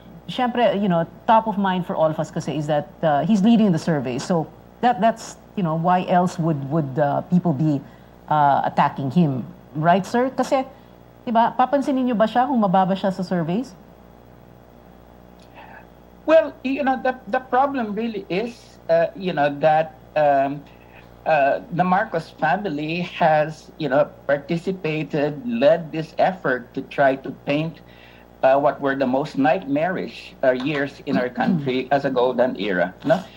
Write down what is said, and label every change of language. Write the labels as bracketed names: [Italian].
[English] Syempre, top of mind for all of us kasi is that he's leading the survey. So that's why else would people be attacking him, right, sir? [Filipino] Kasi, diba, papansinin niyo ba siya kung mababa siya sa surveys? [English] Well, the problem really is, that the Marcos family has, participated, led this effort to try to paint what were the most nightmarish years in our country as a golden era. No?